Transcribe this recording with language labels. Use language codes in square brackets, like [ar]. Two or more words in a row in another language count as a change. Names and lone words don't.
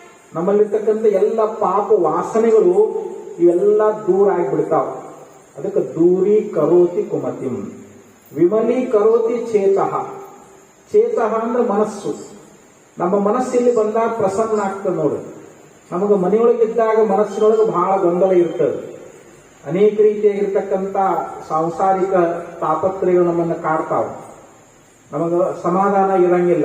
[kn] ನಮ್ಮಲ್ಲಿರ್ತಕ್ಕಂಥ ಎಲ್ಲ ಪಾಪ ವಾಸನೆಗಳು ಇವೆಲ್ಲ ದೂರ ಆಗಿಬಿಡ್ತಾವ. [sa] ಅದಕ್ಕೆ ದೂರಿ ಕರೋತಿ ಕುಮತಿಂ ವಿಮಲೀ ಕರೋತಿ ಚೇತಃ. [kn] ಚೇತಃ ಅಂದ್ರೆ ಮನಸ್ಸು. ನಮ್ಮ ಮನಸ್ಸಲ್ಲಿ ಬಂದಾಗ ಪ್ರಸನ್ನ ಆಗ್ತದೆ ನೋಡಿ. ನಮಗೆ ಮನೆಯೊಳಗಿದ್ದಾಗ ಮನಸ್ಸಿನೊಳಗೆ ಬಹಳ ಗೊಂದಲ ಇರ್ತದೆ. ಅನೇಕ ರೀತಿಯಾಗಿರ್ತಕ್ಕಂಥ ಸಾಂಸಾರಿಕ ತಾಪತ್ರಯಗಳು ನಮ್ಮನ್ನು ಕಾಡ್ತಾವ. ನಮಗೆ ಸಮಾಧಾನ ಇರಂಗಿಲ್ಲ.